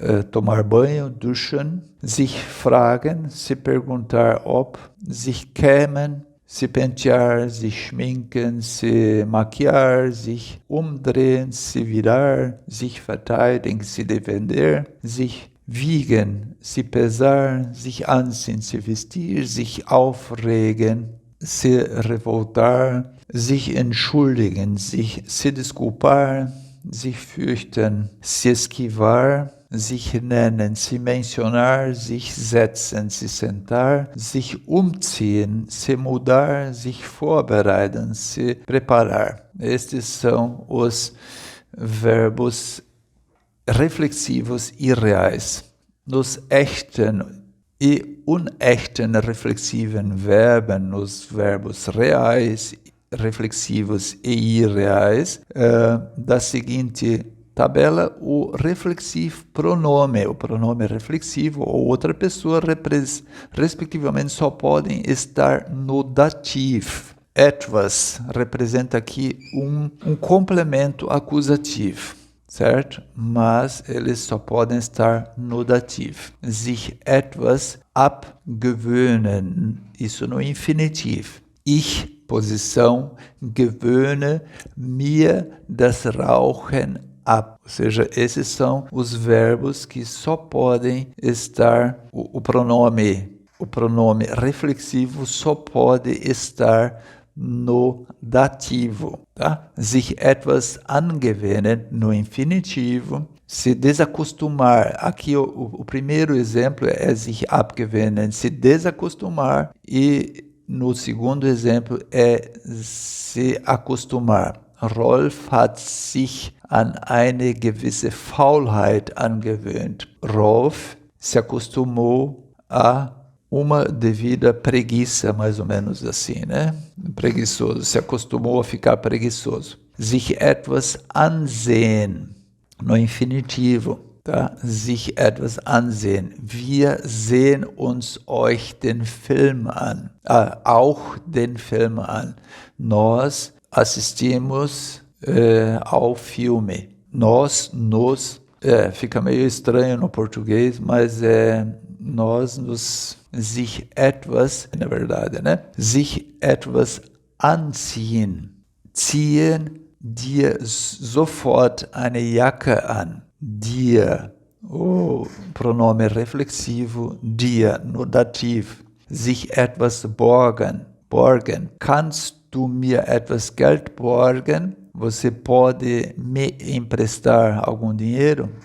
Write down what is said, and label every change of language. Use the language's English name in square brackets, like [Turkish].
[Portuguese] tomar banho, [German] duschen, sich fragen, [Portuguese] se perguntar ob, [German] sich kämen, [Portuguese] se pentear, [German] sich schminken, [Portuguese] se maquiar, [German] sich umdrehen, [Portuguese] se virar, [German] sich verteidigen, [Portuguese] se defender, [German] sich wiegen, [Portuguese] se pesar, [German] sich anziehen, [Portuguese] se vestir, [German] sich aufregen, [Portuguese] se revoltar, [German] sich entschuldigen, sich [Portuguese] se desculpar, [German] sich fürchten, [Portuguese] se esquivar, [German] sich nennen, [Portuguese] se mencionar, [German] sich setzen, [Portuguese] se sentar, [German] sich umziehen, [Portuguese] se mudar, [German] sich vorbereiten, [Portuguese] se preparar. Estes são os verbos reflexivos irreais. Nos echten e [German] unechten reflexiven Verben, [Portuguese] nos verbos reais, reflexivos e irreais, da seguinte tabela, o reflexivo pronome, o pronome reflexivo ou outra pessoa, respectivamente, só podem estar no dativo. Etwas representa aqui um complemento acusativo, certo? Mas eles só podem estar no dativo. [German] Sich etwas abgewöhnen, [Portuguese] isso no infinitivo. [German] Ich, [Portuguese] posição, [German] gewöhne mir das Rauchen ab. [Portuguese] Ou seja, esses são os verbos que só podem estar, o pronome reflexivo só pode estar no dativo, tá? [German] Sich etwas angewöhnen [Portuguese] no infinitivo, se desacostumar. Aqui o primeiro exemplo é [German] sich abgewöhnen, [Portuguese] se desacostumar, e no segundo exemplo é se acostumar. [German] Rolf hat sich an eine gewisse Faulheit angewöhnt. [Portuguese] Rolf se acostumou a uma devida preguiça, mais ou menos assim, né? Preguiçoso, se acostumou a ficar preguiçoso. [German] Sich etwas ansehen, [Portuguese] no infinitivo, tá? [German] Sich etwas ansehen. Wir sehen uns euch den Film an, auch den Film an. [Portuguese] Nós assistimos ao filme. Nós, nos, fica meio estranho no português, mas nós nos, [German] sich etwas, [Portuguese] na verdade, né? [German] Sich etwas anziehen. Ziehen dir sofort eine Jacke an. Dir, [Portuguese] o pronome reflexivo, [German] dir, [Portuguese] no dativo. [German] Sich etwas borgen. Borgen. Kannst du mir etwas Geld borgen? [Portuguese] Você pode me emprestar algum dinheiro?